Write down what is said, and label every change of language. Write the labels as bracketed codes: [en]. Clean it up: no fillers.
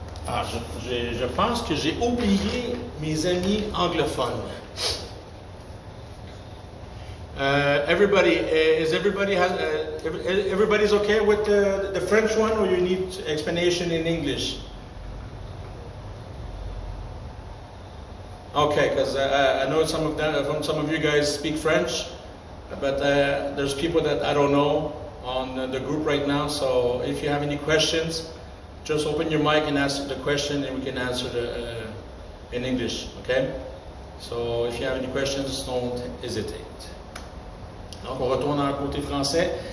[fr] Ah, je pense que j'ai oublié mes amis anglophones. [en] Everybody's okay with the French one, or you need explanation in English? Okay, because I know some of you guys speak French, but there's people that I don't know on the group right now. So if you have any questions, just open your mic and ask the question, and we can answer in English. Okay? So if you have any questions, don't hesitate. [fr] Donc on retourne dans le côté français.